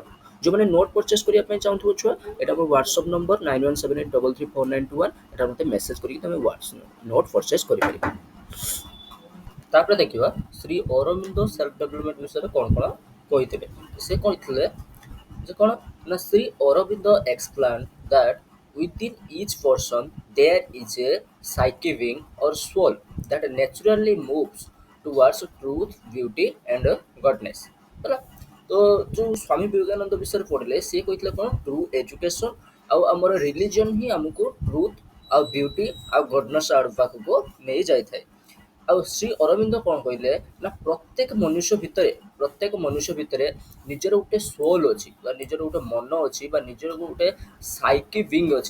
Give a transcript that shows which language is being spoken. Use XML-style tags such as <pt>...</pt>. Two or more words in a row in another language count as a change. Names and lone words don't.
<or>ଯେଉଁମାନେ</or> <en>note purchase</en> <or>କରିବା ପାଇଁ ଚାହୁଁଥିବ ଛୁଆ ଏଇଟା ମୋ</or> <en>WhatsApp number</en> <or>9178334921 ଏଟା ମୋତେ ମେସେଜ କରିକି ତମେ</or> <en>note purchase</en> <or>କରିପାରିବ। ତାପରେ ଦେଖିବା ଶ୍ରୀ ଅରବିନ୍ଦ</or> <en>self development</en> <or>ବିଷୟରେ କ'ଣ କ'ଣ କହିଥିଲେ। ସେ କହିଥିଲେ ଯେ କ'ଣ ନା ଶ୍ରୀ ଅରବିନ୍ଦ</or> <en>explain that within each person there is a psyche wing or soul that naturally moves towards truth, beauty and godness।</en> <or>ହେଲା ତ ଯେଉଁ ସ୍ୱାମୀ ବିବେକାନନ୍ଦ ବିଷୟରେ ପଢ଼ିଲେ ସିଏ କହିଥିଲେ କ'ଣ</or> <en>true education</en> <or>ଆଉ ଆମର ରିଲିଜିଅନ୍ ହିଁ ଆମକୁ ଟ୍ରୁଥ୍ ଆଉ ବିୟୁଟି ଆଉ ଗଡନେସ୍ ଆଡ଼ ପାଖକୁ ନେଇ ଯାଇଥାଏ। ଆଉ ଶ୍ରୀ ଅରବିନ୍ଦ କ'ଣ କହିଲେ ନା ପ୍ରତ୍ୟେକ ମନୁଷ୍ୟ ଭିତରେ ନିଜର ଗୋଟେ ସୋଲ୍ ଅଛି ବା ନିଜର ଗୋଟେ ମନ ଅଛି ବା ନିଜର ଗୋଟେ</or> <en>psyche being</en> <or>ଅଛି।</or>